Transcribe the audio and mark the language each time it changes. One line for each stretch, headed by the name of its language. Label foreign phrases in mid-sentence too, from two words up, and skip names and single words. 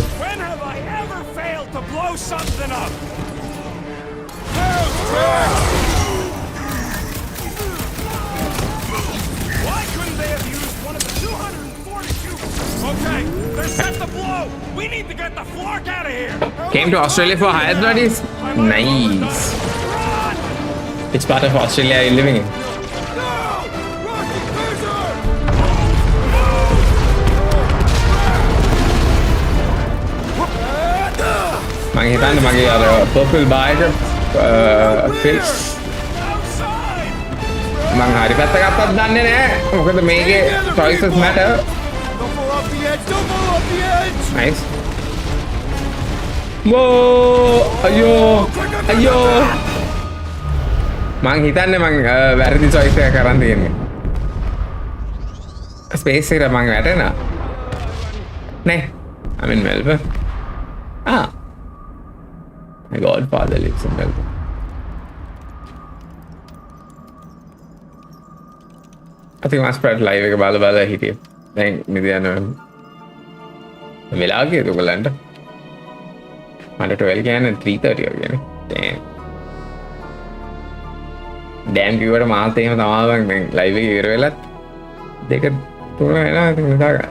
English: When have I ever failed to blow something up? Why couldn't they have used one of the 242? Okay, they're set to blow. We need to get the flark out of here. Came to Australia for higher studies? Nice. Which part of Australia are you living in?
Sinhala: මම හිතන්නේ මගේ අර
English: purple bar
Sinhala: එක ෆිල් මම හරි පැත්ත ගත්තත් දන්නේ නැහැ. මොකද මේකේ
English: choices matter.
Sinhala: Nice. Whoa! අයියෝ! අයියෝ! මම හිතන්නේ මම වැරදි choice එකක් කරන් තියෙන්නේ. ස්පේස් එකට මම වැටෙනා. නේ.
English: I'm in Melbourne. Ah. My godfather lives in Melbourne. I think I spread live
Sinhala: එක බල බල හිටියේ. දැන් නිදි යනවා. වෙලා ගියද ඔයගලන්ට? මට 12 කියන්නේ 3:30 වගේනේ. Damn කිව්වට මාත් එහෙම තමයි මම ලයිව් එක ඉවර වෙලත් 2 3 වෙනවා ඉතින් නිදා ගන්න.